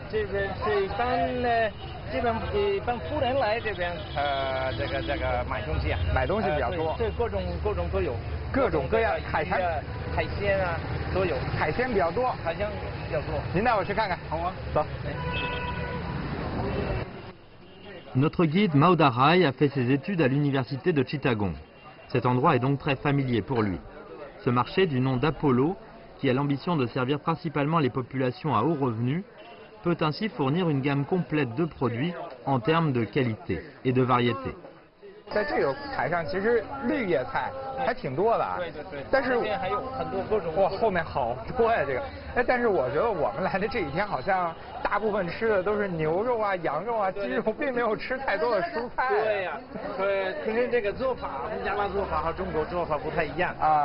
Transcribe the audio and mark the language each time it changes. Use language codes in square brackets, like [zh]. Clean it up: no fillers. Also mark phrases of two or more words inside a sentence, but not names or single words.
[zh] 这边是一般富人来这边这个买东西啊，买东西比较多，对，各种都有，各种各样海鲜啊都有，海鲜比较多，海鲜比较多。您带我去看看，好啊，走。 [fr] Notre guide Mauda Rai a fait ses études à l'université de Chittagong. Cet endroit est donc très familier pour lui. Ce marché, du nom d'Apollo, qui a l'ambition de servir principalement les populations à haut revenu, peut ainsi fournir une gamme complète de produits en termes de qualité et de variété. [zh] 在这个海上，其实绿叶菜还挺多的啊。对对对。但是后面还有很多各种。哇，后面好多呀这个。哎，但是我觉得我们来的这几天好像大部分吃的都是牛肉啊、羊肉啊、鸡肉，并没有吃太多的蔬菜。对呀，可能这个做法，孟加拉做法和中国做法不太一样啊。